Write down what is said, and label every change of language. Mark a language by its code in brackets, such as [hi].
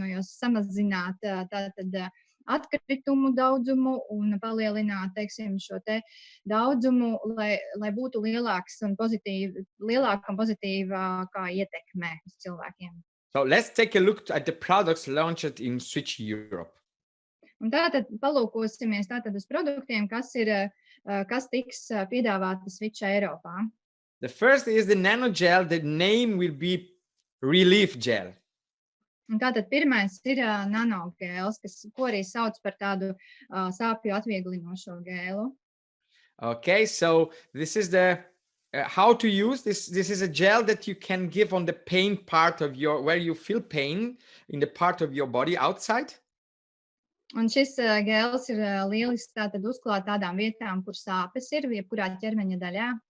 [lv] samazināt tātad atkritumu daudzumu un palielināt, teiksim, šo te daudzumu, lai būtu lielāka un pozitīvākā ietekme uz cilvēkiem. [en] So let's take a look at the products launched in Switch Europe. [lv] Un tātad palūkosimies tātad uz produktiem, kas tiks piedāvāti Switch Eiropā. [en] The first is the nano gel. The name will be Relief Gel. [lv] Un tātad pirmais ir nanogēls, ko arī sauc par tādu sāpju atvieglinošo gēlu. [en] Okay, so this is the how to use this. This is a gel that you can give on the pain part of where you feel pain in the part of your body outside. [lv] Un šis gēls ir lielisks tātad uzklāt tādām vietām, kur sāpes ir, jebkurā ķermeņa daļā.